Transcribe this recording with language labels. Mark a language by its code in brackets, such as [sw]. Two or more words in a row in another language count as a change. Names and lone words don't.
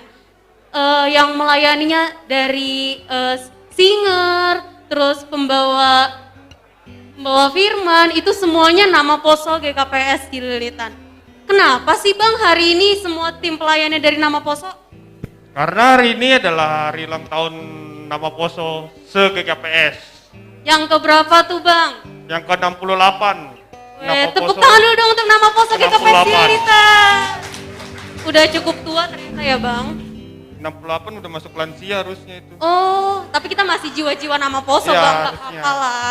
[id] Yang melayaninya dari singer, terus pembawa firman, itu semuanya nama Poso GKPS Cililitan. Kenapa sih Bang hari ini semua tim pelayannya dari nama Poso? Karena hari ini adalah hari ulang tahun nama Poso se-GKPS. Yang keberapa tuh Bang? Yang ke-68. Tepuk tangan dulu dong untuk nama Poso GKPS Cililitan. Udah cukup tua ternyata ya Bang. 68 udah masuk lansia harusnya itu. Oh, tapi kita masih jiwa-jiwa nama Poso ya, Bang, gak apa-apa lah.